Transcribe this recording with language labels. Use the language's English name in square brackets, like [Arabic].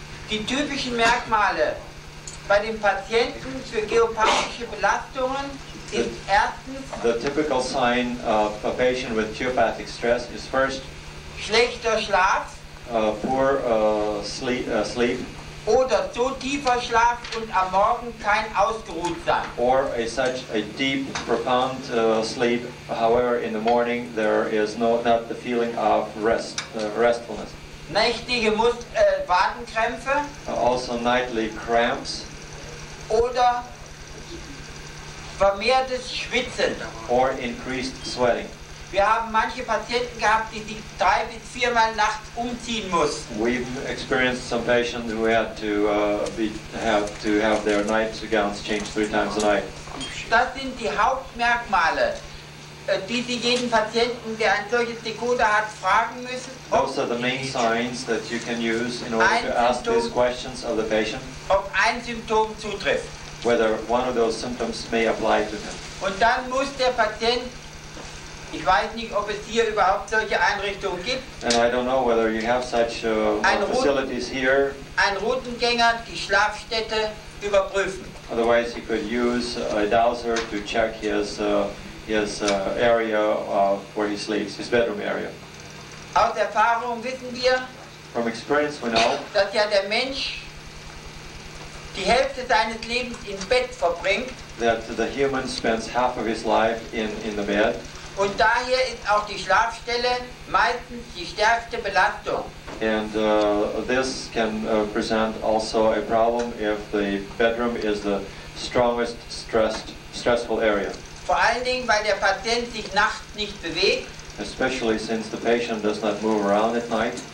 [German] Die typischen Merkmale bei den Patienten für geopathische Belastungen ist erstens [English] The typical sign of a patient with geopathic stress is first [German] schlechter Schlaf [English] poor sleep [German] oder so tiefer Schlaf und am Morgen kein Ausgeruhtsein. [English] or such a deep, profound sleep. However, in the morning there is not the feeling of restfulness. [German] Nächtige Wadenkrämpfe [English] Also nightly cramps [German] oder vermehrtes Schwitzen. [English] or increased sweating. [German] Wir haben manche Patienten gehabt, die sich 3 bis 4 Mal nachts umziehen mussten. [English] We've experienced some patients who had to have their nightgowns changed 3 times a night. [German] Das sind die Hauptmerkmale, die Sie jeden Patienten, der ein solches Decoder hat, fragen müssen, [English] Those are the main signs that you can use in order to ask these questions of the patient, [German] ob ein Symptom zutrifft. [English] whether one of those symptoms may apply to him. [German] Und dann muss der Patient, ich weiß nicht, ob es hier überhaupt solche Einrichtungen gibt, [English] And I don't know whether you have such facilities here. [German] ein Routengänger die Schlafstätte überprüfen. [English] Otherwise, he could use a dowser to check his area where he sleeps, his bedroom area. [German] Aus Erfahrung wissen wir, [English] From experience, we know [German] dass ja der Mensch die Hälfte seines Lebens im Bett verbringt [English] that the human spends half of his life in the bed. [German] und daher ist auch die Schlafstelle meistens die stärkste Belastung. [English] And this can present also a problem if the bedroom is the strongest stressful area. [German] Vor allen Dingen, weil der Patient sich nachts nicht bewegt, [English] Especially since the patient does not move around at night,